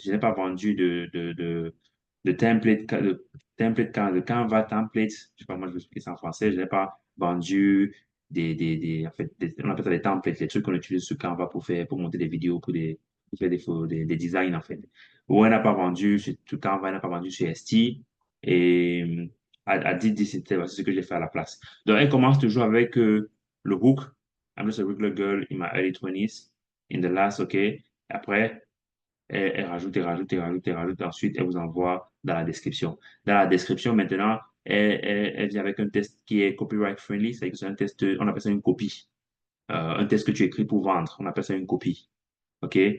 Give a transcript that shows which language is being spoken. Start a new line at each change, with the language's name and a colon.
French: Je n'ai pas vendu de template, de Canva template. Je sais pas, moi, je vais expliquer ça en français. Je n'ai pas vendu en fait, on appelle ça des templates, les trucs qu'on utilise sur Canva pour monter des vidéos, pour faire des designs, en fait. Ou elle n'a pas vendu sur tout Canva, elle n'a pas vendu sur ST. Et à dit, c'est ce que j'ai fait à la place. Donc, elle commence toujours avec le hook.
English: I'm just a regular girl in my early 20s, in the last, OK.
French: Après, elle rajoute, elle rajoute, elle rajoute, elle rajoute. Ensuite, elle vous envoie dans la description. Dans la description, maintenant, elle vient avec un test qui est copyright friendly. C'est-à-dire que c'est un test, on appelle ça une copie. Un test que tu écris pour vendre. On appelle ça une copie. OK?